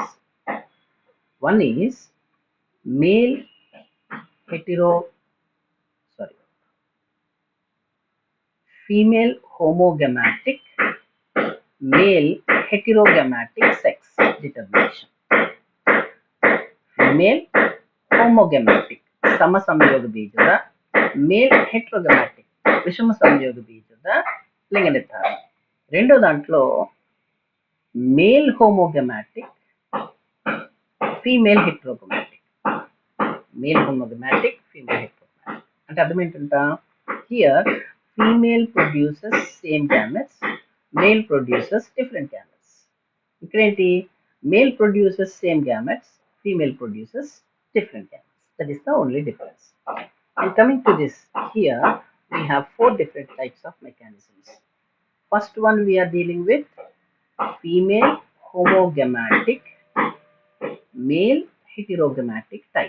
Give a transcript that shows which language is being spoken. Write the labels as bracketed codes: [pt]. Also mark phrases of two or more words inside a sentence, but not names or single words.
[en] One is female homogametic, male heterogametic sex determination. Female homogametic [kn] ಸಮ ಸಂಯೋಗ ಬೀಜದ, [en] male heterogametic [kn] ವಿಷಮ ಸಂಯೋಗ ಬೀಜದ ಲಿಂಗ ನಿರ್ಧಾರಣ. [te] రెండో దాంట్లో [en] male homogametic, female heterogametic. male homogametic, female heterogametic [te] అంటే అర్థం ఏంటంట, [en] here female produces same gametes, male produces different gametes. ఇక్కడేంటి, male produces same gametes, female produces different gametes. That is the only difference. And coming to this, here we have four different types of mechanisms. First one we are dealing with female homogametic, male heterogametic type.